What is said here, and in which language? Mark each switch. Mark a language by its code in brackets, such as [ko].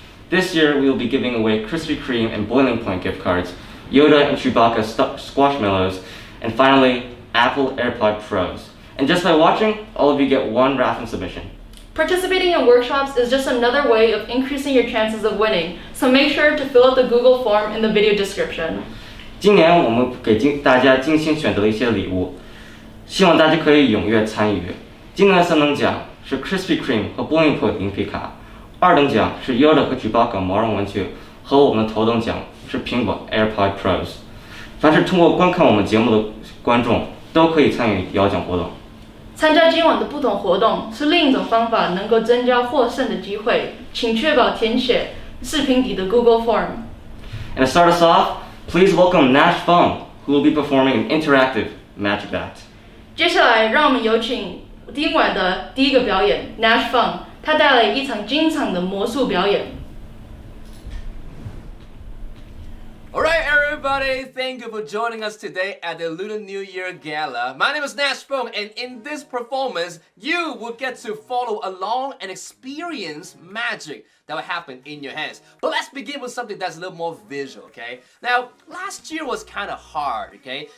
[en] This year, we will be giving away Krispy Kreme and Boiling Point gift cards, Yoda and Chewbacca Squishmallows, and finally, Apple AirPods Pros. And just by watching, all of you get one raffle submission. Participating in workshops is just another way of increasing your chances of winning, so make sure to fill out the Google form in the video description. [zh] 今年我们给大家精心选择了一些礼物，希望大家可以踊跃参与。今年的3等奖是 Krispy Kreme 和 Boiling Point 零皮卡，2等奖是 Yoda 和 Chewbacca 毛绒玩具，和我们的头等奖是苹果 AirPods Pros。凡是通过观看我们节目的观众都可以参与摇奖活动。参加今晚的不同活动是另一种方法，能够增加获胜的机会，请确保填写视频底的 Google Form. [en] And to start us off, please welcome Nash Fung, who will be performing an interactive magic act. [zh] 接下来，让我们有请今晚的第一个表演 Nash Fung， 他带来一场精彩的魔术表演。 [en] Alright everybody, thank you for joining us today at the Lunar New Year Gala. My name is Nash Fung, and in this performance, you will get to follow along and experience magic that will happen in your hands. But let's begin with something that's a little more visual, okay? Now, last year was kind of hard, okay?